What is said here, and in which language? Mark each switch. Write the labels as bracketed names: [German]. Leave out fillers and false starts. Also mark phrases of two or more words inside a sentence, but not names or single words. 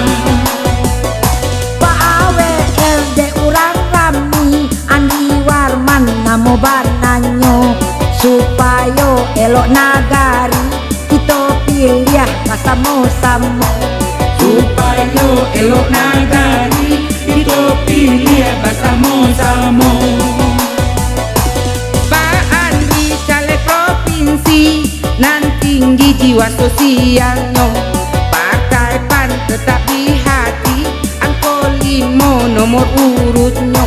[Minangkabau] Pak AWR de urang rami Andi Warman namo bananyo supayo elok nagari kita pilih kasamo-samo. [Indonesian] Supayo elok nagari kita pilih bersama-sama. [Minangkabau] Pak Andri caleg provinsi nan tinggi jiwa sosialnya. [Indonesian] Partai PAN tetap di hati, angko 5 nomor urutnya.